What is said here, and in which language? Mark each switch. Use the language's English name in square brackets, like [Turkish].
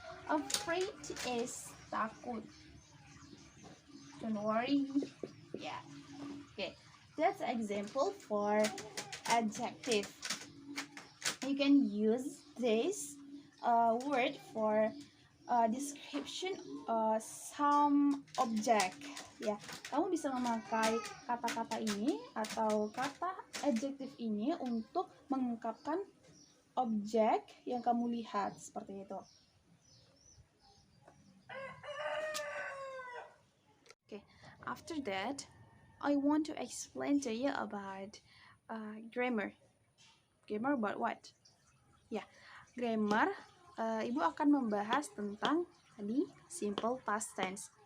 [English] Afraid is takut. Don't worry. Yeah. Okay. That's an example for adjective. You can use this word for description some object. [Indonesian] Ya, kamu bisa memakai kata-kata ini atau kata adjective ini untuk mengungkapkan objek yang kamu lihat seperti itu. [English] Okay, after that, I want to explain to you about grammar. Grammar about what? [Indonesian] Ya, grammar. Ibu akan membahas tentang tadi simple past tense.